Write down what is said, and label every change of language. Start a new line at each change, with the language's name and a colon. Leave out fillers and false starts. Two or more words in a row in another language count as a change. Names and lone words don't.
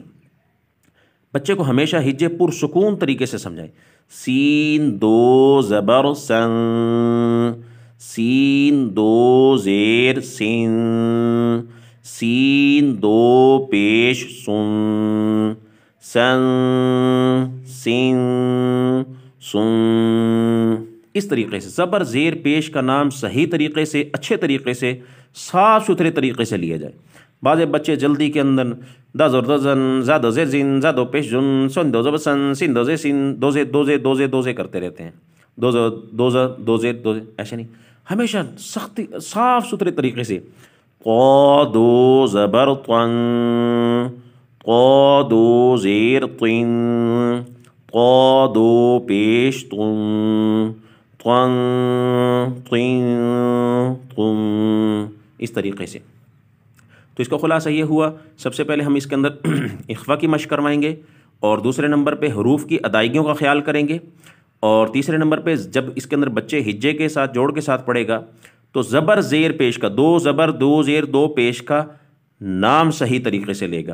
Urdu: بچے کو ہمیشہ ہجے پرسکون طریقے سے سمجھائیں، سین 2 زبر سن، سین 2 زیر سین، سین 2 پیش سن، سن، سین سن، اس طریقے سے زبر زیر پیش کا نام صحیح طریقے سے، اچھے طریقے سے، صاف ستھرے طریقے سے لیا جائے۔ بعض بچے جلدی کے اندر دزر دزن زادو زیر زین زادو پیش جن سن دوزے بسن سن دوزے سن دوزے دوزے دوزے دوزے کرتے رہتے ہیں، دوزہ دوزہ دوزے دوزے، ایسے نہیں، ہمیشہ سختی صاف ستھرے طریقے سے۔ قادو زبر طن، قادو زیر طن، قادو پیش طن، طن طن طن، اس طریقے سے۔ تو اس کا خلاصہ یہ ہوا، سب سے پہلے ہم اس کے اندر اخفا کی مشق کروائیں گے، اور دوسرے نمبر پہ حروف کی ادائیگیوں کا خیال کریں گے، اور تیسرے نمبر پہ جب اس کے اندر بچے ہجے کے ساتھ جوڑ کے ساتھ پڑھے گا تو زبر زیر پیش کا، دو زبر دو زیر دو پیش کا نام صحیح طریقے سے لے گا۔